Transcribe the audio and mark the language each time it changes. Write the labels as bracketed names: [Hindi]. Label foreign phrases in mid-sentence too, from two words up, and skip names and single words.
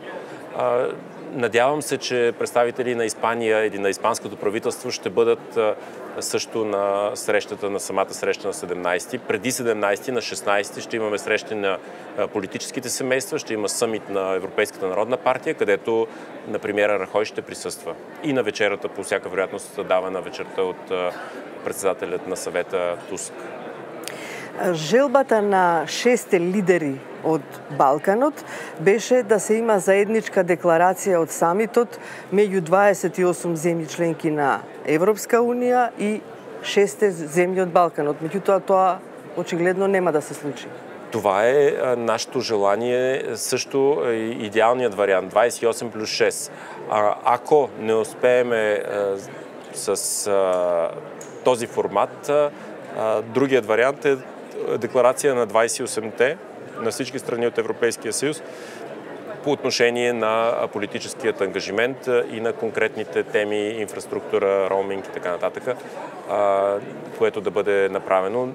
[Bulgarian] Надявам се, че представители на Испания или на испанското правителство ще бъдат също на самата среща на 17-ти. Преди 17-ти, на 16-ти ще имаме срещи на политическите семейства, ще има съмит на Европейската народна партия, където, например, Рахой ще присъства. И на вечерата, по всяка вероятност, дава на вечерта от председателят на съвета Туск. [Macedonian] Желбата на 6 лидери од Балканот беше да се има заедничка декларација од самитот меѓу 28 земји членки на Европска Унија и 6 земји од Балканот. Меѓутоа тоа очигледно нема да се случи. [Bulgarian] Това е нашето желание, също идеалният вариант, 28 плюс 6. Ако не успееме с този формат, другият вариант е декларация на 28-те, на всички страни от Европейския съюз, по отношение на политическият ангажимент и на конкретните теми, инфраструктура, роуминг и така нататък, което да бъде направено.